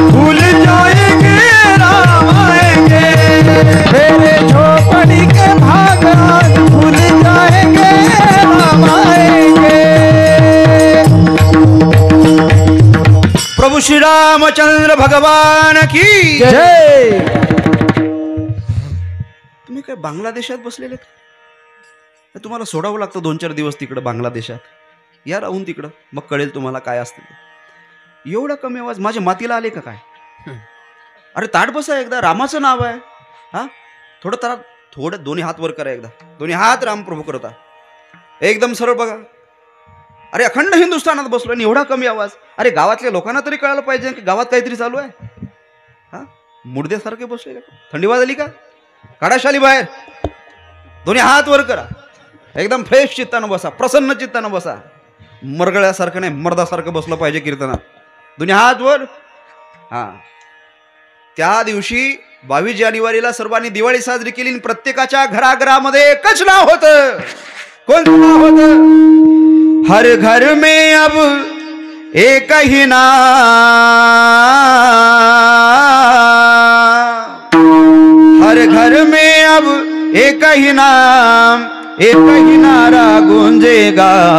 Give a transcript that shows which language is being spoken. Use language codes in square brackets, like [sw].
[hi] भूल जाएंगे, राम आएंगे. मेरे झोपड़ी के भाग आज भूल जाएंगे, राम आएंगे. प्रभु श्री रामचंद्र भगवान की जय. [mr] तुम्ही काय बांगलादेशात बसलेले? तुम्हाला सोडावं लागतं 2-4 दिवस तिकडं बांगलादेशात. या राहून तिकडं, मग कळेल तुम्हाला काय असतं ते. एवढा कमी आवाज माझ्या मातीला आले का काय? अरे ताट बसा एकदा, रामाचं नाव आहे. हा, थोडं थोडं दोन्ही हात वर करा एकदा. दोन्ही हात रामप्रभू करता एकदम सरळ बघा. अरे अखंड हिंदुस्थानात बसलो आणि एवढा कमी आवाज. अरे गावातल्या लोकांना तरी कळायला पाहिजे की गावात काहीतरी चालू आहे. हा मुडद्यासारखे बसले. थंडी वाजली का? काढा शाली बाहेर. दोन्ही हात वर करा. एकदम फ्रेश चित्तानं बसा. प्रसन्न चित्तानं बसा. मरगळ्यासारखं नाही मर्दासारखं बसलं पाहिजे कीर्तनात. दोन्ही हात वर. हा त्या दिवशी 22 जानेवारीला सर्वांनी दिवाळी साजरी केली. प्रत्येकाच्या घराघरामध्ये एकच नाव होतं. कोणतं नाव होतं? [hi] हर घर में अब एक ही नाम, हर घर में अब एक ही नाम, एक ही नारा गूंजेगा.